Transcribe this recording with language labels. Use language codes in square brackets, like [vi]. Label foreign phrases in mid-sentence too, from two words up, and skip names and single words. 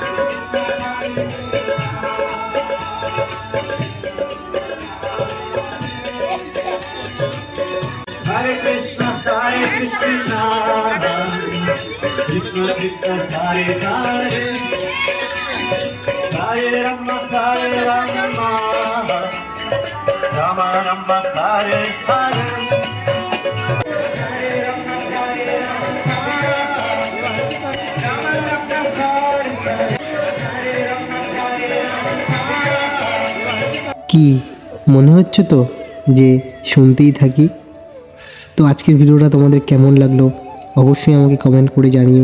[sa] Hare Krishna Krishna Krishna Hare Hare Hare Rama Rama Hare Hare [bn] কি মনে হচ্ছে তো যে শুনতেই থাকি। তো আজকের ভিডিওটা তোমাদের কেমন লাগলো অবশ্যই আমাকে কমেন্ট করে জানিও।